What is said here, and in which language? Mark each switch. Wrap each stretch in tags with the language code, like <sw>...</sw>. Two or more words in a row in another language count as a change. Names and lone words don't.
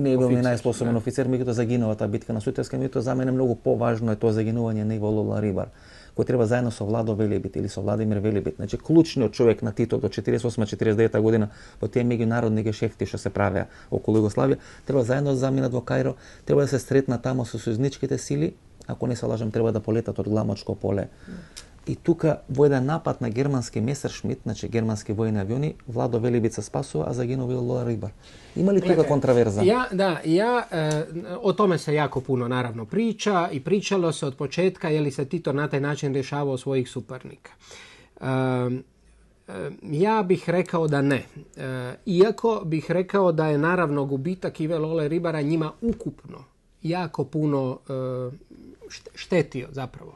<mk>Не бил најспособен офицер, меѓутоа загинува таа битка на Сутјевска, меѓутоа за мене многу поважно е тоа загинување на Иво Лола Рибар, кој треба заедно со Владо Велебит или со Владимир Велебит, значи клучниот човек на Тито до 48-49 година во тие меѓународни гешефти што се правеа околу Југославија, треба заедно да заминат во Кајро, треба да се сретнат тамо со сојузничките сили, ако не се лажам, треба да полетат од Гламочко поле. И тука во еден напад на германски Месершмит, значи германски војни авиони, Владо Велебит се спасува, а загинува Иво Лола Рибар. Има ли тука контраверза?</mk> <hr>O tome se jako puno naravno priča i pričalo se od početka je li se Tito na taj način rješavao svojih suparnika. Ja bih rekao da ne. Iako bih rekao da je naravno gubitak Ive Lole Ribara njima ukupno jako puno štetio zapravo.</hr>